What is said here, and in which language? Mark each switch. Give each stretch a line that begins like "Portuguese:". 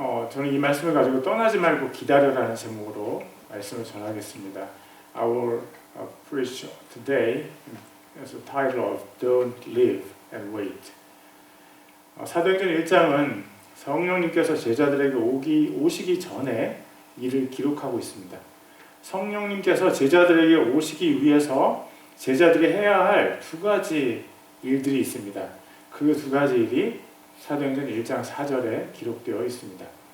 Korean: 저는 이 말씀을 가지고 떠나지 말고 기다려라는 제목으로 말씀을 전하겠습니다.
English: I will preach today as the title of Don't Live and Wait.
Korean: 사도행전 1장은 성령님께서 제자들에게 오시기 전에 일을 기록하고 있습니다. 성령님께서 제자들에게 오시기 위해서 제자들이 해야 할 두 가지 일들이 있습니다. 그 두 가지 일이 사도행전 1장 4절에 기록되어 있습니다.